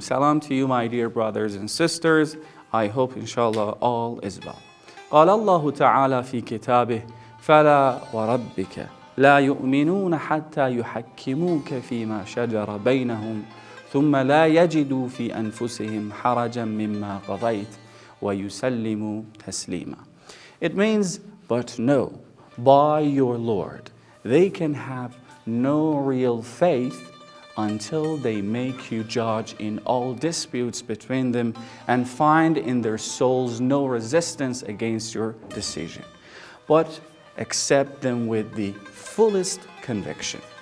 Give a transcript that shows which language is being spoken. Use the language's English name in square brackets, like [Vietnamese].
[English] Salam to you, my dear brothers and sisters. I hope, inshallah, all is well. [Arabic] قال الله تعالى في كتابه فلا وربك لا يؤمنون حتى يحكموك فيما شجر بينهم ثم لا يجدوا في أنفسهم حرجا مما قضيت ويسلموا تسليما. [English] It means, but no, by your Lord, they can have no real faith until they make you judge in all disputes between them and find in their souls no resistance against your decision, but accept them with the fullest conviction.